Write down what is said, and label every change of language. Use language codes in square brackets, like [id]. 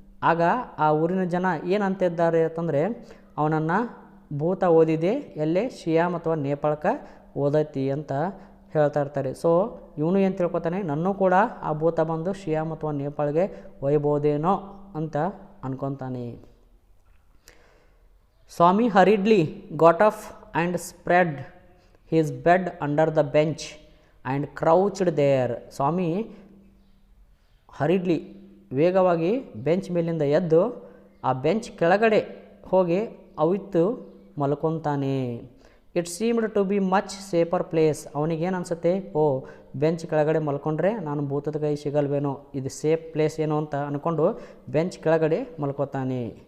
[kn] ಆಗ ಆ ಊರಿನ ಜನ ಏನಂತಿದ್ದಾರೆ ಅಂತಂದರೆ, ಅವನನ್ನು ಭೂತ ಓದಿದೆ ಎಲ್ಲೇ ಶಿಯಾಮ್ ಅಥವಾ ನೇಪಾಳಕ್ಕೆ ಓದೈತಿ ಅಂತ ಹೇಳ್ತಾ ಇರ್ತಾರೆ. ಸೊ ಇವನು ಏನು ತಿಳ್ಕೊತಾನೆ, ನನ್ನೂ ಕೂಡ ಆ ಭೂತ ಬಂದು ಶಿಯಾಮ್ ಅಥವಾ ನೇಪಾಳಿಗೆ ಒಯ್ಬೋದೇನೋ ಅಂತ ಅನ್ಕೊತಾನೆ. [en] Swami hurriedly got up and spread his bed under the bench and crouched there. [kn] ಸ್ವಾಮಿ ಹರಿಡ್ಲಿ ವೇಗವಾಗಿ ಬೆಂಚ್ ಮೇಲಿಂದ ಎದ್ದು ಆ ಬೆಂಚ್ ಕೆಳಗಡೆ ಹೋಗಿ ಅವಿತ್ತು ಮಲ್ಕೊತಾನೆ. [en] It seemed to be much safer place. [kn] ಅವನಿಗೇನು ಅನಿಸುತ್ತೆ, ಓ ಬೆಂಚ್ ಕೆಳಗಡೆ ಮಲ್ಕೊಂಡ್ರೆ ನಾನು ಭೂತದ ಕೈ ಸಿಗಲ್ವೇನೋ, ಇದು ಸೇಫ್ ಪ್ಲೇಸ್ ಏನೋ ಅಂತ ಅಂದ್ಕೊಂಡು ಬೆಂಚ್ ಕೆಳಗಡೆ ಮಲ್ಕೋತಾನೆ.